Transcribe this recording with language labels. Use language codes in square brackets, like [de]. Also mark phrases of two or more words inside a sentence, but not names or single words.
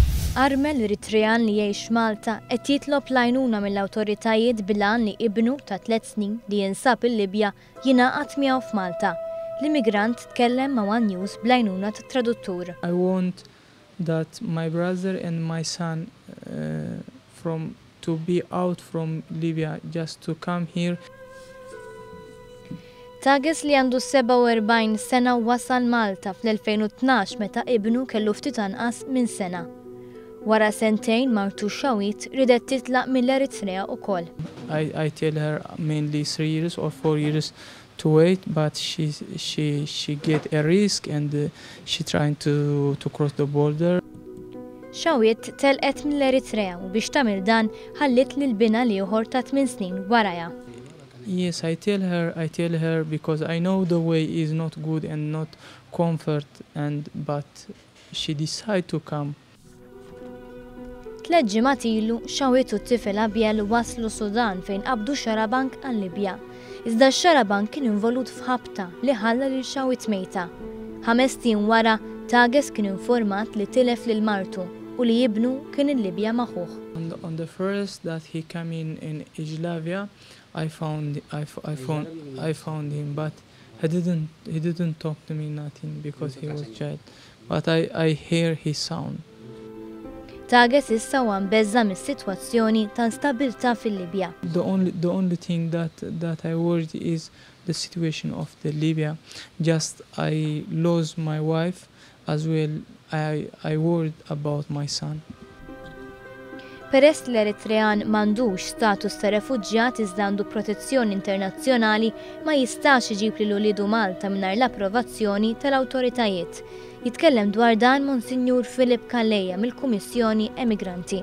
[mt] Armel Eritrean li jgħix Malta qed jitlob l-għajnuna mill-awtoritajiet bil-għan li ibnu ta' 3 snin li jinsab il-Libja jingħaqad miegħu f'Malta. L-immigrant tkellem ma' One News bl-għajnuna tat-traduttur. [en] I want that my brother and my son to be out from Libya just to come here. [mt] Tages li għandu 47 sena wasal Malta fl-2012 meta ibnu kellu ftit anqas minn sena. Wara sentejn martu xawit ridet titlaq mill-Eritrea wkoll. [en] I tell her mainly 3 years or 4 years to wait, but she get a risk and she trying to cross the border. [mt] Xawit telqet mill-Eritrea u biex tagħmel dan ħallit lil bina li ieħor ta' 8 snin warajha. [en] Yes, I tell her because I know the way is not good and not comfort, but she decide to come. [mt] 3 ġimgħat ilu Xawit u t-tifel Appell waslu Sudan fejn qabdu xarabank għal-Libja. Iżda x-xarabank kien involut f'ħabta li ħalla lil Xawit mejta. 5 snin wara Tages kien informat li tilef lil martu u li Ibnu kien il-Libja magħhugh. [en] On the first that he came in L-Libja, I found him, but he didn't talk to me nothing because he was child. But I hear his sound. [mt] Tages issa huwa mbeżza mis-sitwazzjoni ta' instabbilta fil-Libja. [en] The only thing that I worried is the situation of the Libya. Just I lost my wife as well. I worried about my son. [mt] Peress l-Eritrean m'għandux status ta' refuġġjat iżda għandu protezzjoni internazzjonali ma jistax iġib lilu wlidu Malta mingħajr l-approvazzjoni tal-awtoritajiet. Jitkellem dwar dan Monsignur mill-Kummissjoni Immigranti.